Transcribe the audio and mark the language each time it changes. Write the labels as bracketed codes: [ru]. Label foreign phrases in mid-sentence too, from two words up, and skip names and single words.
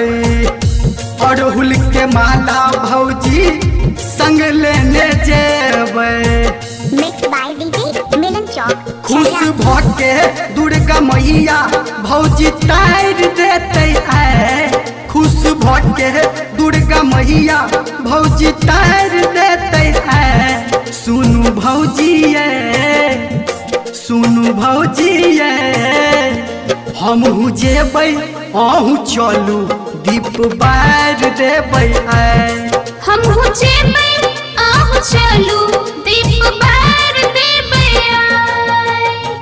[mai] अड़हुल के माला भौजी संग लेने जेबै। [en] Mixed by DJ Milan Chowk, [mai] खुश [en] Chhatrapati. [mai] भके दुर्गा मैया भौजी तार देते आय। खुश भके दुर्गा मैया भौजी तार देते आय। सुनू भौजी ये, सुनू भौजी ये, हमहू जेबै अहूँ चलू दीप बार देबै आय। हमहू जेबै अहूँ चलू दीप बार देबै आय।